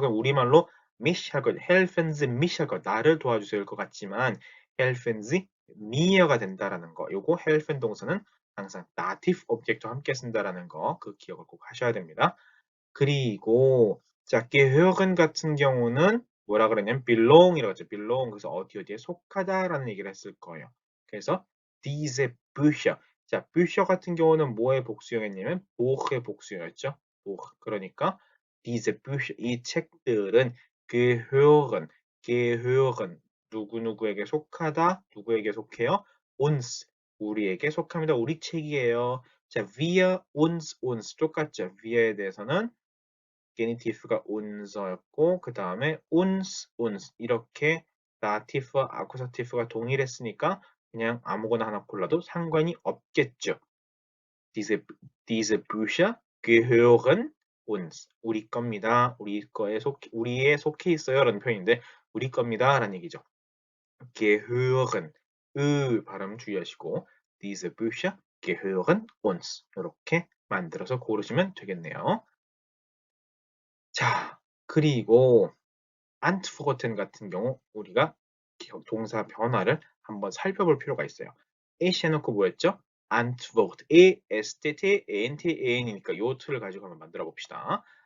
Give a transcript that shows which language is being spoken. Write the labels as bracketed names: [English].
[Korean] 그럼 우리말로 mich 할 거, [German] helfen Sie mich [Korean] 할 거, 나를 도와주세요일 것 같지만 [German] helfen Sie mir [Korean] 가 된다라는 거. 요거 helfen 동사는 항상 dative object와 함께 쓴다라는 거, 그 기억을 꼭 하셔야 됩니다. 그리고 자, gehören 같은 경우는 뭐라 그랬냐면 belong이라고 했죠. [English] belong. [Korean] 그래서 어디에 속하다라는 얘기를 했을 거예요. 그래서 [German] diese Bücher. [Korean] 자, Bücher 같은 경우는 뭐의 복수형이냐면 Buch의 복수형이었죠. Buch. 그러니까 [German] diese Bücher [Korean] 이 책들은 gehören 누구누구에게 속하다. 누구에게 속해요? uns 우리에게 속합니다. 우리 책이에요. 자, wir uns 똑같죠. wir에 대해서는 게니티브가 un서였고 그 다음에 uns 이렇게 다티프와 아쿠사티프가 동일했으니까 그냥 아무거나 하나 골라도 상관이 없겠죠. [German] Diese, diese Bücher gehören uns. [Korean] 우리 겁니다. 우리에 속해 있어요. 라는 표현인데, 우리 겁니다. 라는 얘기죠. gehören. 발음 주의하시고, [German] diese Bücher gehören uns. [Korean] 이렇게 만들어서 고르시면 되겠네요. 자, 그리고 antworten 같은 경우 우리가 동사 변화를 한번 살펴볼 필요가 있어요. ich 해놓고 뭐였죠? antwort, e-s-t-t, a-n-t, a-n이니까 요 틀을 가지고 한번 만들어 봅시다.